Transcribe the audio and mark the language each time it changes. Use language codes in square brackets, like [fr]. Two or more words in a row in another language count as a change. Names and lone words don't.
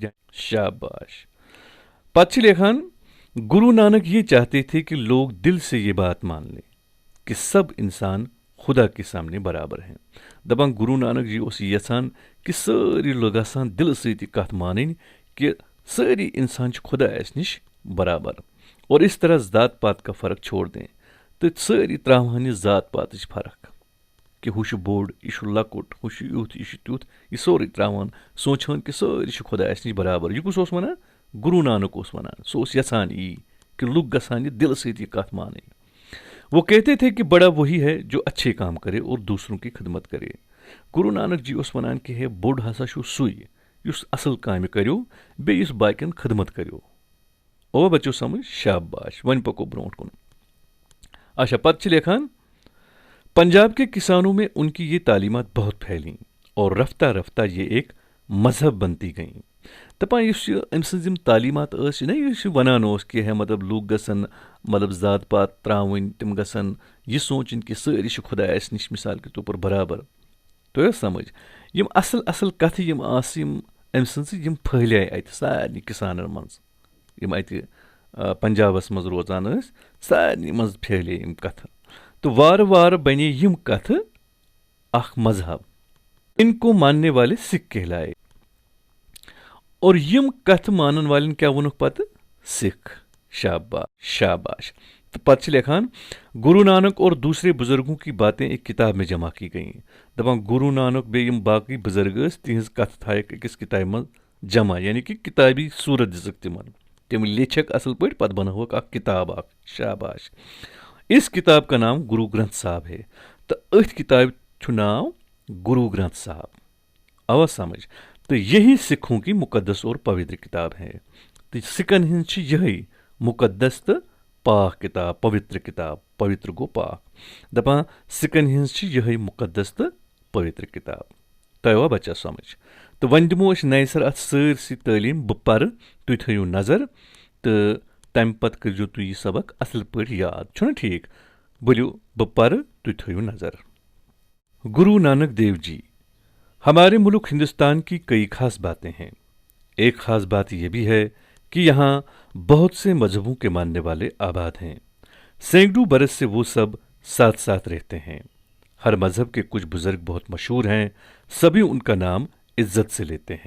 [ur] شاباش. [ks] پتہٕ چھِ لیکھان [ur] گرو نانک یہ چاہتے تھے کہ لوگ دل سے یہ بات مان لیں کہ سب انسان خدا کے سامنے برابر ہیں. [ks] دپان گرو نانک جی اوس یژھان کہ سٲری لوگ آسان دل سۭتۍ کتھ مانٕنۍ کہ سٲری انسان چھِ خدایس نش برابر [ur] اور اس طرح ذات پات کا فرق چھوڑ دیں. [ks] تہٕ سٲری تراوہن یہِ ذات پاتٕچ فرق کہ ہُہ چھُ بوٚڑ یہِ چھُ لۄکُٹ ہُہ چھُ یُتھ یہِ چھُ تیُتھ یہِ سورُے تراوان سونچہن کہ سٲری چھِ خدایس نش برابر. یہِ کُس اوس ونان؟ گرو نانک اوس ونان. سُہ اوس یژھان یی کہ لُکھ گژھان یہِ دل سۭتۍ یہِ کتھ مانٕنۍ. [ur] وہ کہتے تھے کہ بڑا وہی ہے جو اچھے کام کرے اور دوسروں کی خدمت کرے. [ks] گرو نانک جی اوس ونان کہ ہے بوٚڑ ہسا چھُ سُے یُس اصل کامہِ کریو بیٚیہِ یُس باقین خدمت کریو. او بچو سمجھ. شاباش. وۄنۍ پکو برونٛٹھ کُن. [ur] اچھا [ks] پتہٕ چھِ لیکھان [ur] پنجاب کے کسانوں میں ان کی یہ تعلیمات بہت پھیلیں اور رفتہ رفتہ یہ ایک مذہب بنتی گئیں. [ks] دپان یُس یہِ أمۍ سٕنٛز یِم تعلیٖمات ٲسۍ نا یُس یہِ وَنان اوس کہِ ہے مطلب لُکھ گژھن مطلب ذات پات ترٛاوٕنۍ تِم گژھن یہِ سونٛچٕنۍ کہِ سٲری چھِ خۄدایَس نِش مِثال کے طور پر برابر. تۄہہِ ٲس سمجھ یِم اصل اصل کتھٕ یِم آسہٕ یِم أمۍ سٕنٛزٕ یِم پھٔہلے اَتہِ سارنٕے کِسانن منٛز یِم اَتہِ پنجابس منٛز روزان ٲسۍ سارنٕے منٛز پھیلے یِم کتھٕ تہٕ وارٕ وارٕ بنے یِم کتھٕ اکھ مذہب. [ur] ان کو ماننے والے سکھ کہلائے اور [ks] یم کتھ مانن والن کیا وونُکھ پتہٕ؟ سکھ. شاباش شاباش. تو پتہٕ چھِ لیکھان گرو نانک اور دوسرے بزرگوں کی باتیں ایک کتاب میں جمع کی گئیں. دپان گرو نانک بیٚیہِ یِم باقٕے بزرگ ٲسۍ تِہنٛز کتھٕ تھایکھ أکِس کتابہِ منٛز جمع یعنی کہ کتابی صوٗرت دِژٕکھ تِمن. تِم لیچھکھ اصل پٲٹھۍ پتہٕ بنٲوکھ اکھ کتاب اکھ. شاباش. [ur] اس کتاب کا نام گرو گرنتھ صاحب ہے. [ks] تہٕ أتھۍ کتابہِ چھُ ناو گرو گرنتھ صاحب. آوا سمجھ. [ur] تو یہی سکھوں کی مقدس اور پوتر کتاب ہے. [ks] تو سکھن ہٕنٛز چھِ یِہے مقدس تہٕ پاک کتاب. پوتر کتاب. پوتر گوٚو پاک. دپان سکھن ہٕنٛز چھِ یِہے مقدس تہٕ پوتر کتاب. تۄہہِ آوا بچا سمجھ. تہٕ وۄنۍ دِمو أسۍ نَیہِ سر اتھ سٲرسٕے تعلیٖم بہٕ پرٕ تُہۍ تھٲیِو نظر تہٕ تمہِ پتہٕ کٔرۍزیو تُہۍ یہِ سبق اصل پٲٹھۍ یاد. چھُنہ ٹھیٖک؟ ؤلِو بہٕ پرٕ تُہۍ تھٲیِو نظر. [ur] گرو نانک دیو جی. ہمارے ملک ہندوستان کی کئی خاص باتیں ہیں. ایک خاص بات یہ بھی ہے کہ یہاں بہت سے مذہبوں کے ماننے والے آباد ہیں. سینکڑوں برس سے وہ سب ساتھ ساتھ رہتے ہیں. ہر مذہب کے کچھ بزرگ بہت مشہور ہیں. سبھی ان کا نام عزت سے لیتے ہیں.